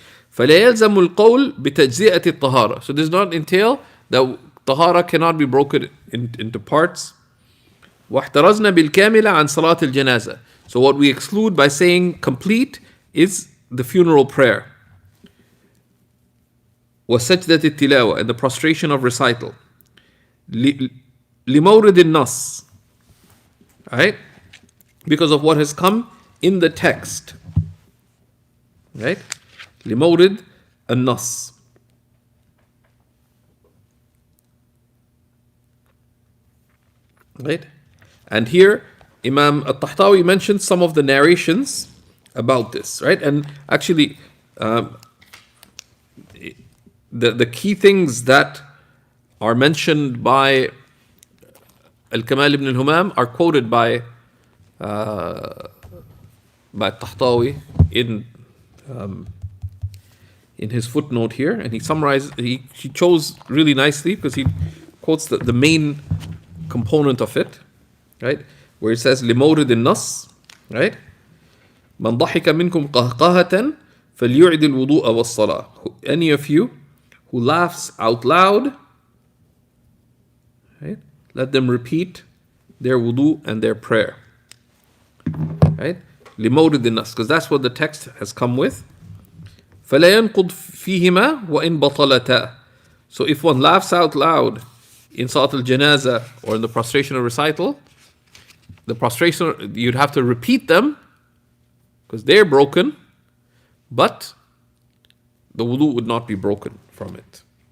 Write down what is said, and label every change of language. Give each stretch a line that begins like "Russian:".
Arabic: فلا يلزم القول بتجزئة الطهارة.
English: So does not entail that طهارة cannot be broken into parts.
Arabic: واحترزنا بالكاملة عن صلاة الجنازة.
English: So what we exclude by saying complete is the funeral prayer.
Arabic: وسجدة التلاوة,
English: and the prostration of recital.
Arabic: لمورد النص, right?
English: Because of what has come in the text, right?
Arabic: لمورد النص.
English: Right? And here Imam al-Tahtawi mentions some of the narrations about this, right? And actually the key things that are mentioned by Al-Kamal ibn al-Humam are quoted by Tahtawi in his footnote here, and he summarized. He chose really nicely because he quotes the main component of it, right? Where it says
Arabic: لمورد النص,
English: right?
Arabic: من ضحك منكم قهقهة فليعد الوضوء والصلاة.
English: Any of you who laughs out loud, right? Let them repeat their wudu and their prayer, right?
Arabic: لمورد النص,
English: because that's what the text has come with.
Arabic: فلا ينقض فيهما وإن بطلتا.
English: So if one laughs out loud in Salat al-Janaza or in the prostration or recital, the prostration, you'd have to repeat them because they're broken, but the wudu would not be broken from it.